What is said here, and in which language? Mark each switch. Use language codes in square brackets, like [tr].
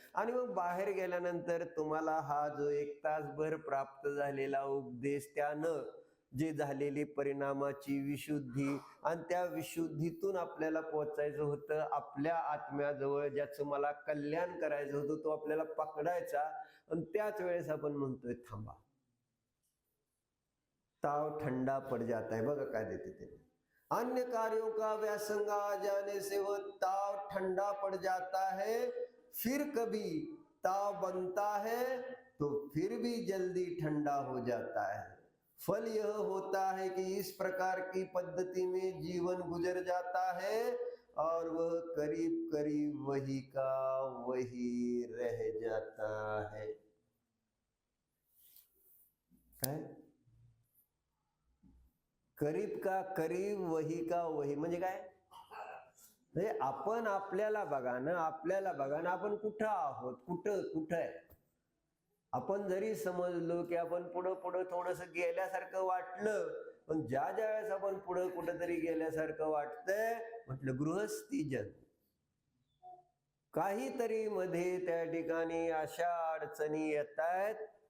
[mr] आणि मग बाहेर गेल्यानंतर तुम्हाला हा जो 1 तासभर प्राप्त झालेला उपदेश, त्यानं जे झालेली परिणामाची विशुद्धी, आणि त्या विशुद्धीतून आपल्याला पोहोचायचं होतं आपल्या आत्म्याजवळ, ज्याचं मला कल्याण करायचं होतं, तो आपल्याला पकडायचा. आणि त्याच वेळेस आपण म्हणतोय थांबा, [hi] ताव ठंडा पड़ जाता है. [mr] बघा काय देते ते, [hi] अन्य कार्यों का व्यासंग आ जाने से वह ताव ठंडा पड़ जाता है. फिर कभी ताव बनता है तो फिर भी जल्दी ठंडा हो जाता है. फल यह होता है कि इस प्रकार की पद्धति में जीवन गुजर जाता है और वह करीब करीब वही का वही रह जाता है. [mr] काय, [hi] करीब का करीब वही का वही [mr] म्हणजे काय, आपण आपल्याला बघा ना, आपल्याला बघा ना, आपण कुठं आहोत, कुठं आहे. आपण जरी समजलो की आपण पुढं पुढं थोडस गेल्यासारखं वाटलं, पण ज्या वेळेस आपण पुढं कुठंतरी गेल्यासारखं वाटतंय, म्हटलं गृहस्थी जन, काहीतरी मध्ये त्या ठिकाणी अशा अडचणी येत आहेत.